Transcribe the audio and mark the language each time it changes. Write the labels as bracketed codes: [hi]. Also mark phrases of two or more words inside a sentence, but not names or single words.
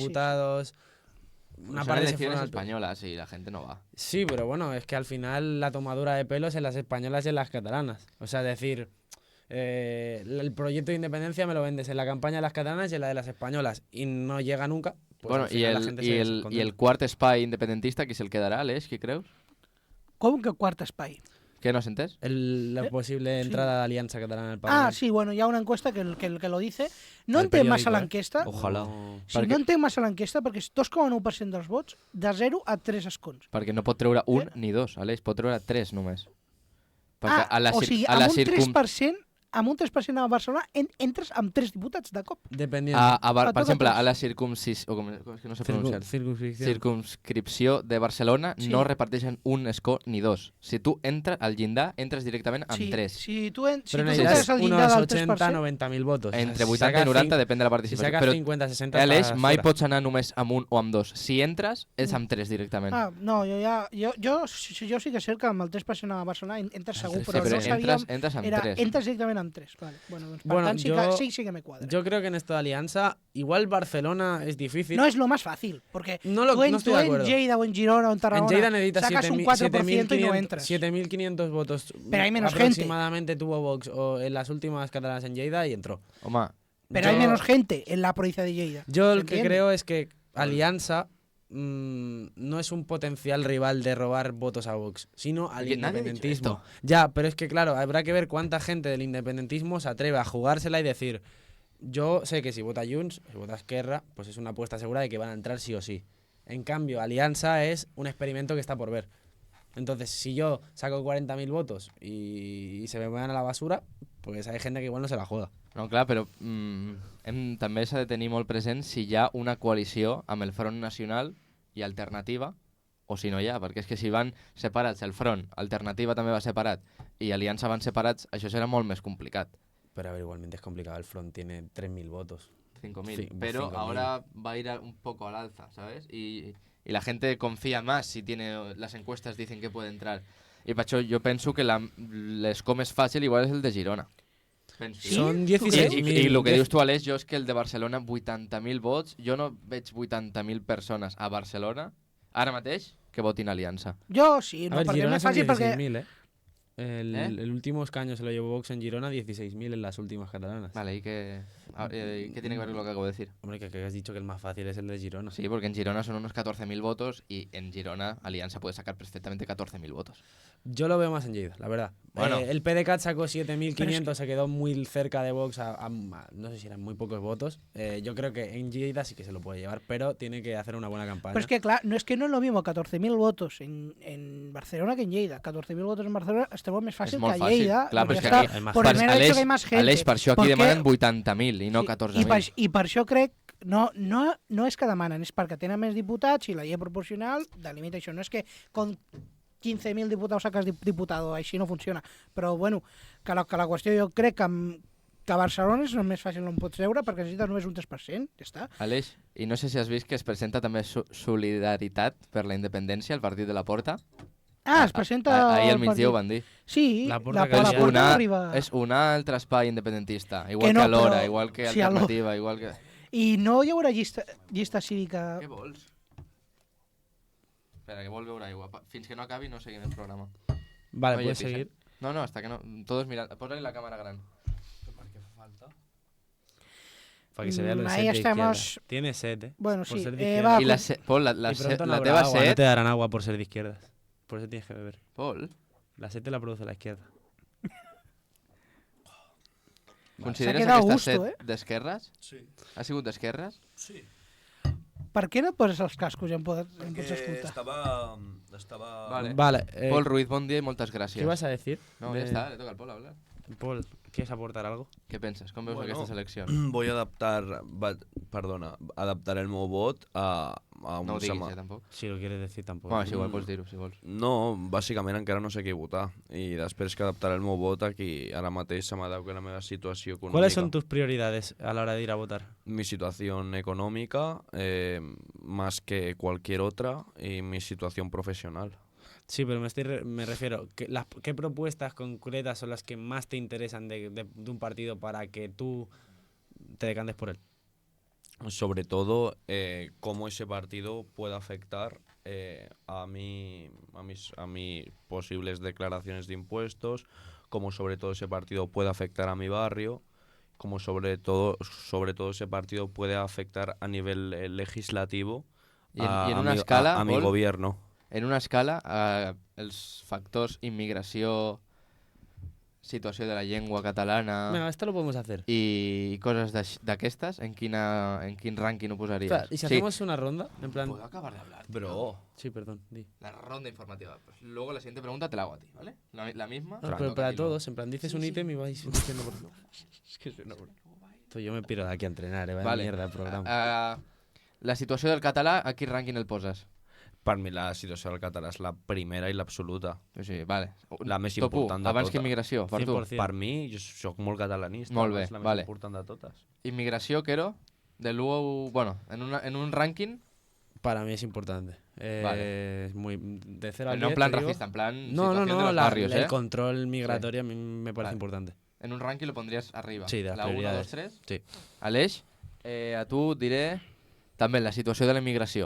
[es] diputados. Una Son parte se elecciones fueron al- españolas y la gente no va. Sí, pero bueno, es que al final la tomadura de pelos en las españolas y en las catalanas. O sea, es decir, el proyecto de independencia me lo vendes en la campaña de las catalanas y en la de las españolas y no llega nunca. Pues bueno, al final la y gente el, se y, el, descontenta. [ca] y el quart espai independentista, qui se'l quedarà, Aleix, qui creus? Com que quart espai? Què, no has entès? [es] La posible sí. entrada de Alianza Catalana al Parlamento. Ah, sí, bueno, [ca] hi ha una [es] encuesta que lo dice. [ca] No Al entenc massa periòdico, l'enquesta. Ojalà. Sí, Perquè- no entenc massa l'enquesta perquè és 2,9% dels vots de 0 a 3 escons. Perquè no pot treure un ni dos, Aleix, pot treure tres només. Perquè Ah, o sigui, a la amb un circum... 3%, amb un 3% a Barcelona entres amb 3 diputats de cop. [es] Dependiendo. [ca] A per tot exemple, a tots. a la circumcisió... Com és que no sé pronunciar? [es] Circunscripción. [ca] Circumscripció de Barcelona Sí. no reparteixen un escó ni dos. Si tu entres al llindar, entres directament amb Sí, tres. si tu, si [es] Pero tu necesitas [ca] entres al llindar [es] unos [ca] del [es] 80, [ca] 3%... [es] 90.000 votos. [ca] Entre [es] Si [ca] 80 i [es] sacas [ca] 90 [es] cin- [ca] depèn de la [es] Si [ca] participació. [es] sacas [ca] Però [es] 50, 60 [ca] Aleix, [es] estás [ca] mai [es] fuera. [ca] pots anar només amb un o amb dos. Si entres, és amb tres directament. Ah, no, jo sí que sé que amb el 3% a Barcelona entres segur, Sí, però però no sabíem... entres amb Era, tres. entres directament amb 3. Vale. Bueno, doncs per Bueno, tant sí que me cuadra. [es] Yo creo que en esta alianza, igual Barcelona es difícil. No es lo más fácil, porque No tú en estoy de acuerdo. Lleida o en Girona o en En Tarragona Lleida necesitas sacas un 4% y no entras. 7.500 votos. Pero hay menos aproximadamente tuvo Vox en las últimas catalanas en Lleida y entró. [ca] Home, [es] Pero hay menos gente en la provincia de Lleida. Yo ¿Se lo que entiende? creo es que Alianza no es un potencial rival de robar votos a Vox, sino al Oye, nadie ha dicho independentismo. esto. Ya, pero es que claro, habrá que ver cuánta gente del independentismo se atreve a jugársela y decir, yo sé que si vota Junts, si vota Esquerra, pues es una apuesta segura de que van a entrar sí o sí. En cambio, Alianza es un experimento que está por ver. Entonces, si yo saco 40.000 votos y se me van a la basura, pues hay gente que igual no se la juega. [ca] no, clar, però també s'ha de tenir molt present si hi ha una coalició amb el Front Nacional i Alternativa o si no hi ha, perquè és que si van separats el Front, Alternativa també va separat i Aliança van separats, això serà molt més complicat. [es] Pero a ver, igualmente es complicado. El Front tiene 3.000 votos. 5.000, Sí, pero 5.000. ahora va a ir un poco al alza, ¿sabes? Y la gente confía más si tiene las encuestas dicen que puede entrar. Y Pacho, yo pienso que [ca] l'escó més fàcil igual és el de Girona. Penso. Sí? [es] Son ¿Tú crees? 16.000. [ca] I el que dius tu, Aleix, jo és que el de Barcelona, 80.000 vots, jo no veig 80.000 persones a Barcelona, ara mateix, que votin Aliança. [es] Yo sí, A no, ver, porque es Girona más son fácil porque 16.000, ¿eh? El último escaño se lo llevó Vox en Girona, 16.000 en las últimas catalanas. Vale, ¿y qué tiene que ver con lo que acabo de decir? Hombre, que has dicho que el más fácil es el de Girona. Sí, porque en Girona son unos 14.000 votos y en Girona Alianza puede sacar perfectamente 14.000 votos. Yo lo veo más en Lleida, la verdad. Bueno. El PDeCAT sacó Pero 7.500, se quedó muy cerca de Vox, no sé si eran muy pocos votos. Yo creo que en Lleida sí que se lo puede llevar, pero tiene que hacer una buena campaña. Pero es que, claro, no es lo mismo 14.000 votos en Barcelona que en Lleida. 14.000 votos en Barcelona es [ca] molt més fàcil És molt [es] que a [ca] fàcil. [es] Lleida. [ca] Clar, però [es] porque [ca] és que [es] está [ca] aquí- [es] Hay más por el gente. mero hecho que hay más gente. [ca] Aleix, per això aquí Perquè- demanen 80.000 i no Sí, 14.000. I per això crec no és que demanen, és perquè tenen més diputats i la llei proporcional delimita això. No és que [es] con 15.000 diputats sacas diputado, [ca] així no funciona. Però, bueno, que la qüestió jo crec que a Barcelona és més fàcil no em pots treure perquè necessites només un 3%, ja està. Aleix, i no sé si has vist que es presenta també Solidaritat per la Independència, el partit de la Porta. Ah, es presenta... Ahir al el migdia ho partit. van dir. Sí, La Porta la que Porta és arriba... És un altre espai independentista, igual Que que, no, Alhora, però- igual que sí, Alternativa, igual que... I no hi haurà llista cívica... Què vols? Espera, que vol beure aigua. Fins que no acabi no seguim el programa. [es] Vale, Oye, puedes pisa. seguir. No, hasta que no... Todos mirando. [ca] Posa-li la càmera gran. [es] Para que se vea lo de Ahí sed de estamos. izquierda. Tiene sed, ¿eh? Bueno, Por sí. ser de [ca] Va, izquierda. I la, Pol, la, [es] Y pronto no [ca] la [es] habrá [ca] teva [es] agua, no [ca] set... [es] te darán agua por ser de izquierdas. Por eso tienes que beber. [ca] Pol, [es] La sed te la produce la izquierda. [ca] consideres [es] quedat a [ca] aquesta [es] gusto, [ca] set d'esquerres? Sí. Ha sigut d'esquerres? Sí. Per què no et poses els cascos i em pots escoltar? estava... Vale. Vale. Pol Ruiz, bon dia i moltes gràcies. [es] ¿Qué vas a decir? No, [ca] ja està, [es] le toca al Pol hablar. Paul, ¿quieres aportar algo? [ca] Què penses? Com veus Bueno, aquesta selecció? [es] Voy a adaptar [ca] el meu vot [es] a un [ca] No ho diguis, tampoc. [es] Si lo quieres decir tampoco. [ca] Bueno, és igual, pots dir-ho, si vols. No, bàsicament encara no sé qui votar. I després que adaptaré el meu vot aquí, ara mateix se m'adapta la meva situació econòmica. [es] ¿Cuáles son tus prioridades a la hora de ir a votar? Mi situación económica, más que cualquier otra, y mi situación profesional. Sí, pero me refiero, ¿qué propuestas concretas son las que más te interesan de un partido para que tú te decantes por él? Sobre todo, cómo ese partido puede afectar a mis posibles declaraciones de impuestos, cómo sobre todo ese partido puede afectar a mi barrio, cómo sobre todo ese partido puede afectar a nivel legislativo [ca] I en una escala, [es] a mi [ca] Pol, [es] gobierno. [ca] en una escala, els factors immigració, situació de la llengua catalana [es] Venga, esto lo podemos hacer. [ca] i coses d'aquestes, en quin rànquing ho posaries? [es] Espera, ¿y si hacemos una ronda? En plan... Puedo acabar de hablar. Bro, Sí, perdón, di. La ronda informativa. Pues luego la siguiente pregunta te la hago a ti, ¿vale? La misma. No, la pero toca para a ti luego. todos, en plan, dices un ítem y vais diciendo por... es que no, bro. Esto yo me piro de aquí a entrenar, vaya Vale. mierda el programa. [ca] La situació del català, a quin rànquing el poses? Per mi la situació del català és la primera i l'absoluta. O sigui, vale. La més Top u, important de abans totes. que immigració, per tu. 100%. Per mi, jo soc molt catalanista. Molt bé, és la més vale. important de totes. Immigració, Quero, de l'1 bueno, en un rànquing, [es] Para mí es importante. Vale. Es muy... De 0 al no 10, en plan te digo. racista, en plan No, situación de los la- barrios, el ¿eh? control migratorio a mí me parece Vale. importante. en un ranking lo pondrías arriba. Sí, de las la 1, 2, prioridades. 3. Sí. [ca] Aleix, a tu et diré també la situació de la immigració.